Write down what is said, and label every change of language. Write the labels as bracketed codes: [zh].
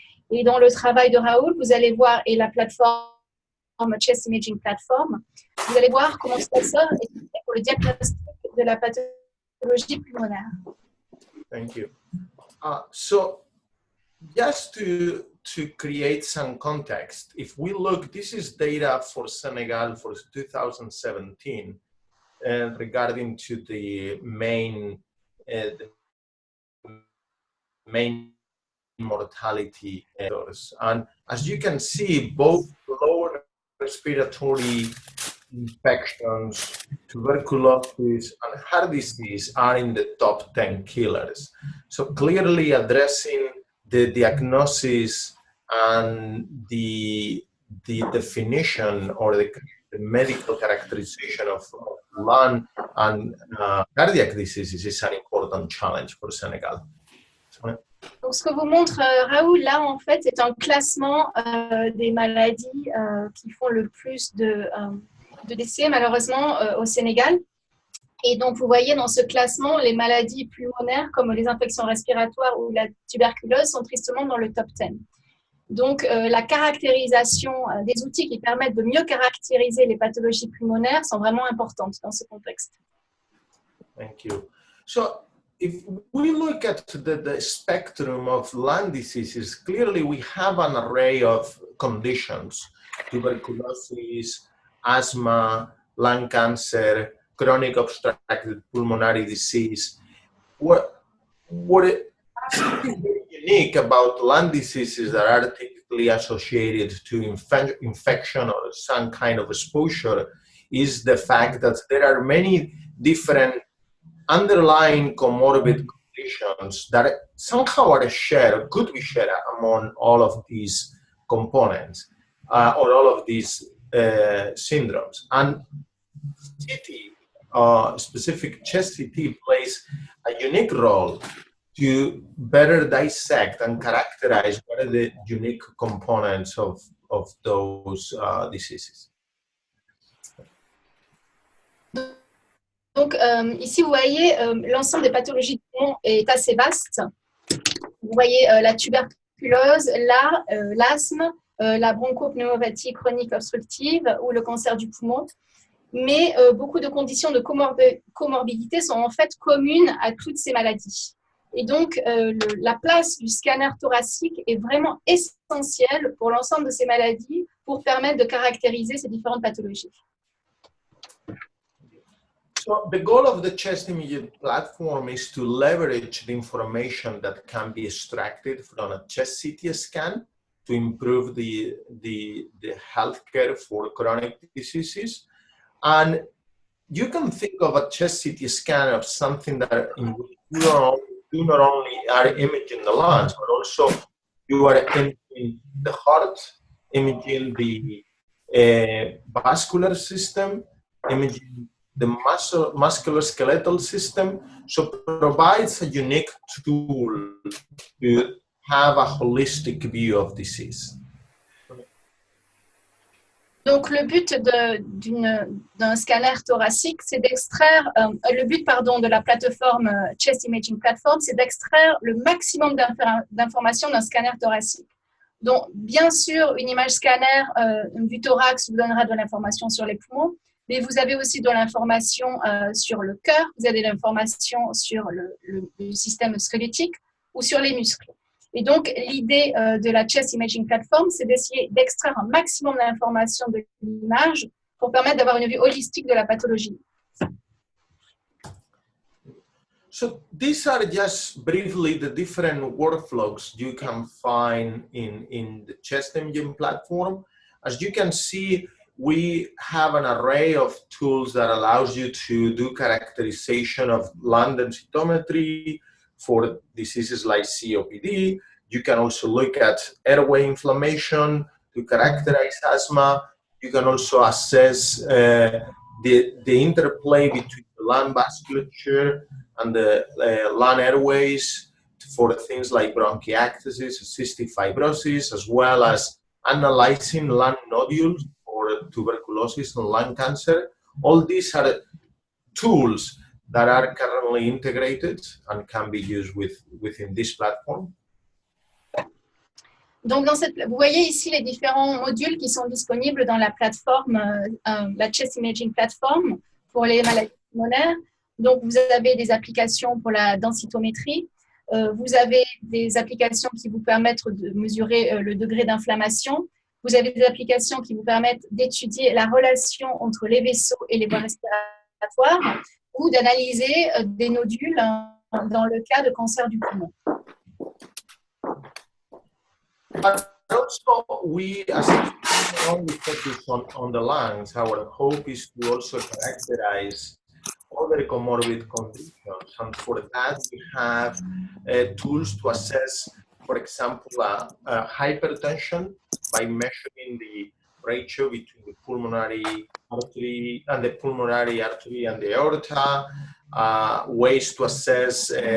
[fr] Et dans le travail de Raoul, vous allez voir, et la plateforme Chest Imaging Platform, vous allez voir comment Slicer est utilisé pour le diagnostic de la pathologie pulmonaire. [en] Thank you. So, just to create some context, if we look, this is data for Senegal for 2017 regarding to the main mortality errors. And as you can see, both lower respiratory infections, tuberculosis, and heart disease are in the top 10 killers. So clearly addressing the diagnosis and the definition or the medical characterization of lung and cardiac diseases is an important challenge for Senegal. [fr] Donc, ce que vous montre Raoul, là, en fait, c'est un classement des maladies qui font le plus de décès, malheureusement, au Sénégal. Et donc, vous voyez dans ce classement, les maladies pulmonaires, comme les infections respiratoires ou la tuberculose, sont tristement dans le top 10. Donc, la caractérisation des outils qui permettent de mieux caractériser les pathologies pulmonaires sont vraiment importantes dans ce contexte. [en] Thank you. So, if we look at the spectrum of lung diseases, clearly we have an array of conditions: tuberculosis, asthma, lung cancer, chronic obstructive pulmonary disease. What is unique about lung diseases that are typically associated to infection or some kind of exposure is the fact that there are many different underlying comorbid conditions that somehow are shared, could be shared among all of these components or all of these syndromes. And CT, specific chest CT, plays a unique role to better dissect and characterize what are the unique components of those diseases. [fr] Donc, ici, vous voyez, l'ensemble des pathologies du poumon est assez vaste. Vous voyez la tuberculose, l'asthme, la bronchopneumopathie chronique obstructive ou le cancer du poumon. Mais beaucoup de conditions de comorbidité sont en fait communes à toutes ces maladies. Et donc, la place du scanner thoracique est vraiment essentielle pour l'ensemble de ces maladies pour permettre de caractériser ces différentes pathologies. [en] So the goal of the chest imaging platform is to leverage the information that can be extracted from a chest CT scan to improve the healthcare for chronic diseases. And you can think of a chest CT scan of something that in which you not only are imaging the lungs, but also you are imaging the heart, imaging the vascular system, imaging the musculoskeletal system. So provides a unique tool to have a holistic view of disease. [fr] Donc, le but d'un scanner thoracique, c'est d'extraire, le but, pardon, de la plateforme Chest Imaging Platform, c'est d'extraire le maximum d'informations d'un scanner thoracique. Donc, bien sûr, une image scanner du thorax vous donnera de l'information sur les poumons, mais vous avez aussi de l'information sur le cœur, vous avez de l'information sur le système squelettique ou sur les muscles. Et donc, l'idée de la Chest Imaging Platform, c'est d'essayer d'extraire un maximum d'informations de l'image pour permettre d'avoir une vue holistique de la pathologie. [en] So these are just briefly the different workflows you can find in the chest imaging platform. As you can see, we have an array of tools that allows you to do characterization of lung densitometry for diseases like COPD. You can also look at airway inflammation to characterize asthma. You can also assess the interplay between the lung vasculature and the lung airways for things like bronchiectasis, cystic fibrosis, as well as analyzing lung nodules for tuberculosis and lung cancer. All these are tools that are currently integrated and can be used within this platform. [fr] Donc, vous voyez ici les différents modules qui sont disponibles dans la plateforme, la Chest Imaging Platform pour les maladies pulmonaires. Donc, vous avez des applications pour la densitométrie. Vous avez des applications qui vous permettent de mesurer le degré d'inflammation. Vous avez des applications qui vous permettent d'étudier la relation entre les vaisseaux et les voies respiratoires ou d'analyser des nodules dans le cas de cancer du poumon. [en] But also, we as only focus on the lungs. Our hope is to also characterize other comorbid conditions, and for that we have tools to assess, for example, hypertension by measuring the ratio between the pulmonary artery and the aorta, ways to assess